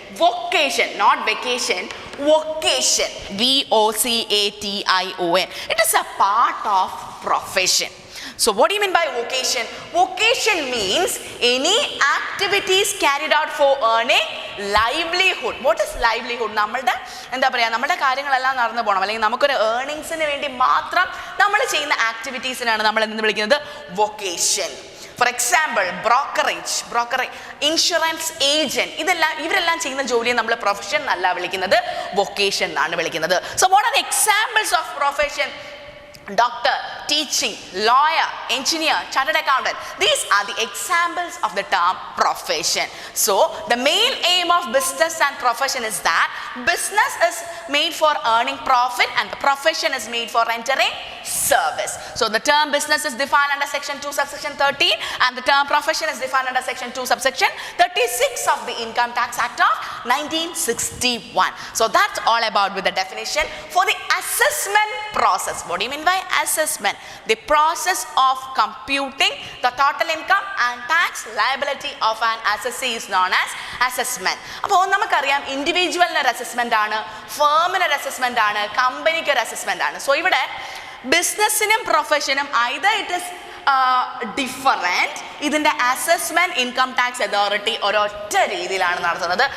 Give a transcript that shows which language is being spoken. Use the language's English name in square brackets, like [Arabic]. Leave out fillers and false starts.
[English] Vocation, not vacation. Vocation, VOCATION. It is a part of profession. So what do you mean by vocation? Vocation means any activities carried out for earning livelihood. What is livelihood? [Malayalam] നമ്മളുടെ എന്താ പറയുക, നമ്മുടെ കാര്യങ്ങളെല്ലാം നടന്നു പോകണം, അല്ലെങ്കിൽ നമുക്കൊരു ഏർണിങ്സിന് വേണ്ടി മാത്രം നമ്മൾ ചെയ്യുന്ന ആക്ടിവിറ്റീസിനാണ് നമ്മൾ എന്ന് വിളിക്കുന്നത് vocation. For example brokerage, insurance agent, ഇവരെല്ലാം ചെയ്യുന്ന ജോലിയെ നമ്മൾ പ്രൊഫഷൻ എന്നല്ല വിളിക്കുന്നത്, വൊക്കേഷൻ എന്നാണ് വിളിക്കുന്നത്. [English] So what are the examples of profession? Doctor, teaching, lawyer, engineer, chartered accountant. These are the examples of the term profession. So the main aim of business and profession is that business is made for earning profit and the profession is made for rendering service. So the term business is defined under section 2 subsection 13 and the term profession is defined under section 2 subsection 36 of the Income Tax Act of 1961. So that's all about with the definition. For the assessment process, what do you mean by assessment? The process of computing the total income and tax liability of an assessee is known as assessment. [Malayalam] അപ്പോൾ നമുക്കറിയാം ഇൻഡിവിജ്വലിന് ഒരു assessment ആണ്, ഫേമിന് ഒരു assessment ആണ്, കമ്പനിക്ക് ഒരു assessment ആണ്. So ഇവിടെ ബിസിനസ്സിനും പ്രൊഫഷനും [English] either it is different, [Malayalam] ഇതിൻ്റെ അസസ്മെന്റ് ഇൻകം ടാക്സ് അതോറിറ്റി ഒരൊറ്റ രീതിയിലാണ് നടത്തുന്നത്.